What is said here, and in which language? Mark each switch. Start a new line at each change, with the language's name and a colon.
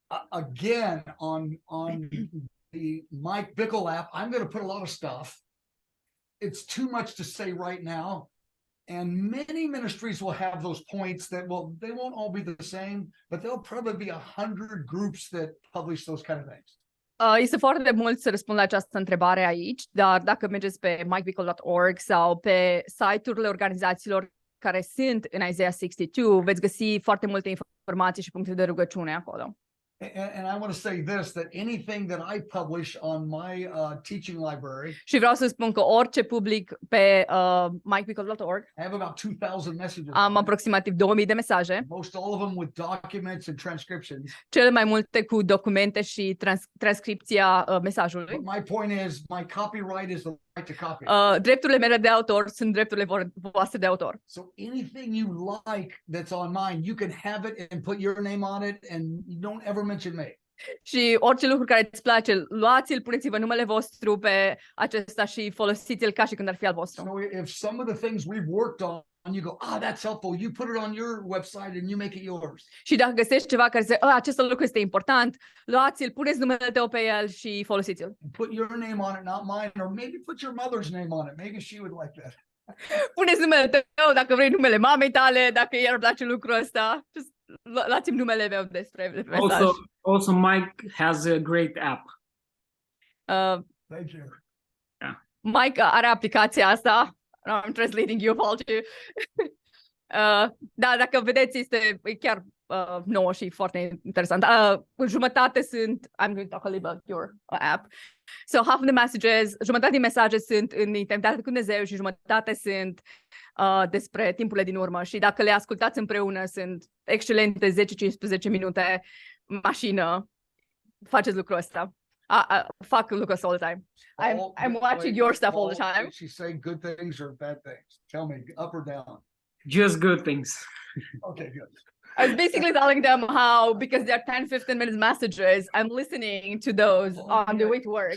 English: Again, on the Mike Bickle app, I'm going to put a lot of stuff. It's too much to say right now. And many ministries will have those points that they won't all be the same, but there'll probably be 100 groups that publish those kind of things.
Romanian: Este foarte mult să răspund la această întrebare aici, dar dacă mergeți pe mikebickle.org sau pe site-urile organizațiilor care sunt în Isaiah 62, veți găsi foarte multe informații și puncte de rugăciune acolo.
English: And I want to say this, that anything that I publish on my teaching library,
Romanian: Și vreau să spun că orice public pe mikebickle.org,
English: I have about 2,000 messages.
Romanian: am aproximativ 2000 de mesaje,
English: Most all of them with documents and transcriptions.
Romanian: cele mai multe cu documente și transcripția mesajului.
English: But my point is, my copyright is the right to copy.
Romanian: Drepturile mele de autor sunt drepturile voastre de autor.
English: So anything you like that's on mine, you can have it and put your name on it and you don't ever mention me.
Romanian: Și orice lucru care îți place, luați-l, puneți-vă numele vostru pe acesta și folosiți-l ca și când ar fi al vostru.
English: So if some of the things we've worked on, you go, that's helpful. You put it on your website and you make it yours.
Romanian: Și dacă găsești ceva care zice, acest lucru este important, luați-l, puneți numele tău pe el și folosiți-l.
English: Put your name on it, not mine, or maybe put your mother's name on it. Maybe she would like that.
Romanian: Puneți numele tău, dacă vrei numele mamei tale, dacă i-ar place lucrul ăsta. Luați-mi numele meu despre mesaj.
English: Also, Mike has a great app. Thank you.
Romanian: Mike are aplicația asta.
English: I'm translating you, apology.
Romanian: Da, dacă vedeți, este chiar nouă și foarte interesant. Jumătate sunt,
English: I'm going to talk a little about your app. So half of the messages,
Romanian: jumătate din mesaje sunt în intimitate cu Dumnezeu și jumătate sunt despre timpurile din urmă. Și dacă le ascultați împreună, sunt excelente 10-15 minute mașină. Faceți lucrul ăsta. Fac lucrul ăsta
English: all the time. I'm watching your stuff all the time. Did she say good things or bad things? Tell me, up or down? Just good things. Okay, good. I was basically telling them how, because they're 10-15 minutes messages, I'm listening to those on the way to work.